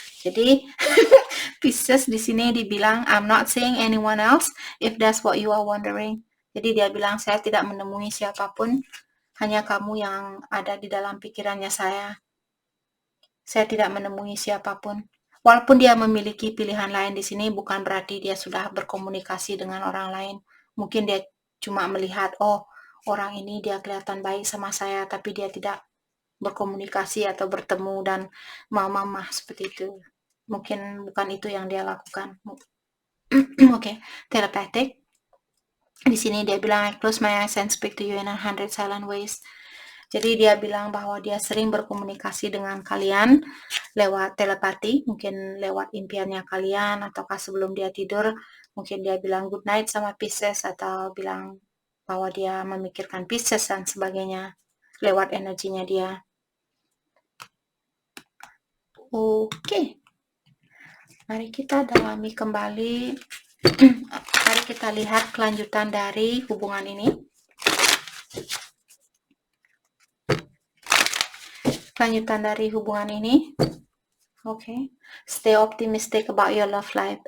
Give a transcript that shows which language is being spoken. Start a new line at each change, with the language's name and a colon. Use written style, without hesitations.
Indonesian: Jadi Pisces di sini dibilang,
English: I'm not seeing anyone else if that's what you are wondering.
Indonesian: Jadi dia bilang, saya tidak menemui siapapun, hanya kamu yang ada di dalam pikirannya saya. Saya tidak menemui siapapun. Walaupun dia memiliki pilihan lain di sini, bukan berarti dia sudah berkomunikasi dengan orang lain. Mungkin dia cuma melihat, oh, orang ini dia kelihatan baik sama saya, tapi dia tidak berkomunikasi atau bertemu dan mama seperti itu. Mungkin bukan itu yang dia lakukan. Oke, telepathic. Di sini dia bilang,
English: I close my eyes and speak to you in 100 silent ways.
Indonesian: Jadi dia bilang bahwa dia sering berkomunikasi dengan kalian lewat telepati, mungkin lewat impiannya kalian, ataukah sebelum dia tidur, mungkin dia bilang good night sama Pisces, atau bilang bahwa dia memikirkan Pisces dan sebagainya lewat energinya dia. Oke. Mari kita dalami kembali. Mari kita lihat kelanjutan dari hubungan ini. Kelanjutan dari hubungan ini. Oke.
English: Stay optimistic about your love life.